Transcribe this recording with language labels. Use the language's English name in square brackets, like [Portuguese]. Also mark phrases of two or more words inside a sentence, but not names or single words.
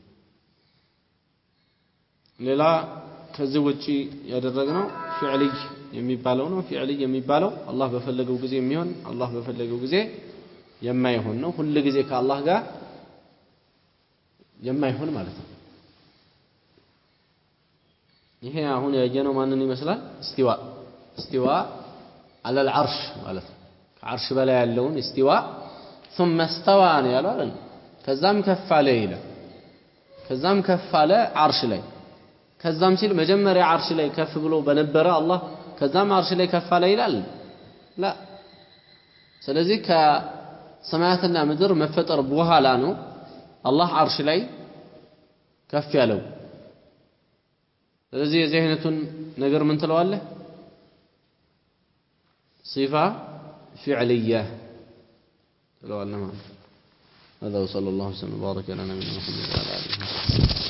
[Amharic] ሌላ ከዚህ ውጪ ያደረግነው ፊዕሊ የሚባለው ነው ፊዕሊ የሚባለው አላህ በፈለገው ጊዜ የሚሆን አላህ በፈለገው ጊዜ የማይሆን ነው ሁሉ ጊዜ ከአላህ ጋር የማይሆን ማለት ነው ይሄ አሁን ያየነው ማንን ይመስላል እስቲዋ [Arabic] على العرش [Amharic] ማለት ነው ከዓርሽ በላይ ያለውን እስቲዋ [Arabic] ثم استوى [Amharic] ነው ያለው አይደል ከዛም ከፍ አለ ይላል ከዛም ከፍ አለ ዓርሽ ላይ ከዛም ሲል መጀመሪያ ዓርሽ ላይ ከፍ ብሎ በነበረ አላህ ከዛም ዓርሽ ላይ ከፍ አለ ይላል ላ ስለዚህ ከሰማያትና ምድር መፈጠር በኋላ ነው አላህ ዓርሽ ላይ ከፍ ያለው ስለዚህ የዚህ አይነቱን ነገር ምን ትለዋለህ [Arabic] صفة فعلية تلو على هذا وصلى الله وسلم وبارك على نبينا محمد وعلى آله